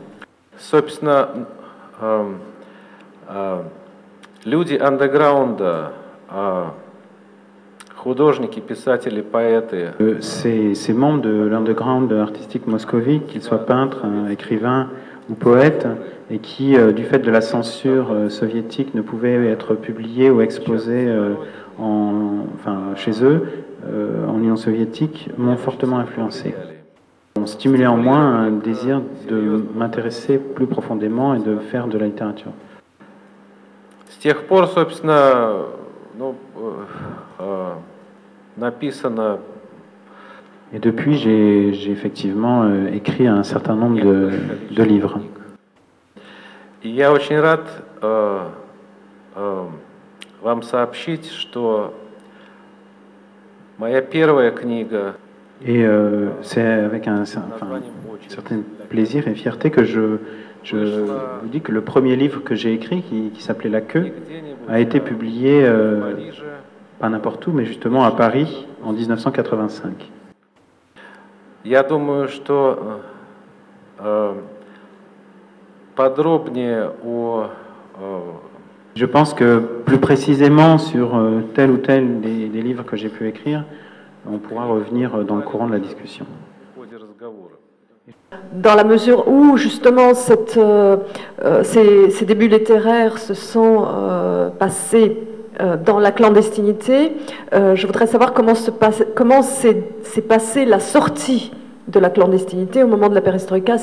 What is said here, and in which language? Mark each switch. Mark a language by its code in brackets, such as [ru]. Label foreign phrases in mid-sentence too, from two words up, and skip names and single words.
[ru] Собственно, люди андеграунда, художники, писатели, поэты. [fr] Ces membres de l'underground artistique moscovite, qu'ils soient peintres, écrivains ou poètes, et qui, du fait de la censure soviétique, ne pouvaient être publiés ou exposés chez eux, en Union soviétique, m'ont fortement influencé. Ont stimulé en moi un désir de m'intéresser plus profondément et de faire de la littérature. [ru] С тех пор, собственно, написано. [fr] Et depuis, j'ai effectivement écrit un certain nombre de livres. [ru] И я очень рад вам сообщить, что моя первая книга. [fr] Et c'est avec un certain plaisir et fierté que je vous dis que le premier livre que j'ai écrit, qui s'appelait La Queue, a été publié pas n'importe où, mais justement à Paris en 1985. [ru] Я думаю, что подробнее о. [fr] Je pense que plus précisément sur tel ou tel des livres que j'ai pu écrire, on pourra revenir dans le courant de la discussion. Dans la mesure où justement ces débuts littéraires se sont passés dans la clandestinité, je voudrais savoir comment s'est passée la sortie de la clandestinité au moment de la perestroïka.